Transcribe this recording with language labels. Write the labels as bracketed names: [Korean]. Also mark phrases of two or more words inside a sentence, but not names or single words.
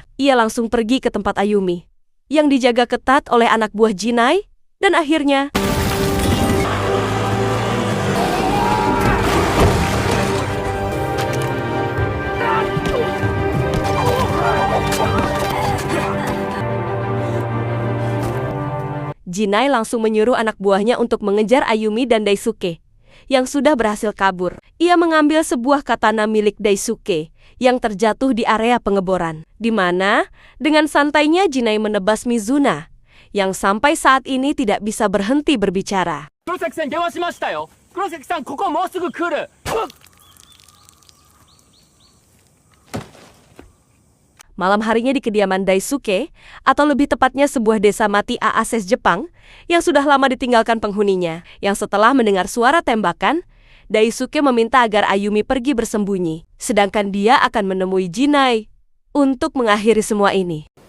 [Indonesian] Ia langsung pergi ke tempat Ayumi yang dijaga ketat oleh anak buah Jinai, dan akhirnya Jinai langsung menyuruh anak buahnya untuk mengejar Ayumi dan Daisuke yang sudah berhasil kabur. Ia mengambil sebuah katana milik Daisuke yang terjatuh di area pengeboran, di mana dengan santainya Jinai menebas Mizuna yang sampai saat ini tidak bisa berhenti berbicara. [Japanese] Kurosaki-san, 電話しましたよ。Kurosaki-san, ここもうすぐ来る。 [Indonesian] Malam harinya di kediaman Daisuke, atau lebih tepatnya sebuah desa mati Aases Jepang, yang sudah lama ditinggalkan penghuninya. Yang setelah mendengar suara tembakan, Daisuke meminta agar Ayumi pergi bersembunyi, sedangkan dia akan menemui Jinai untuk mengakhiri semua ini.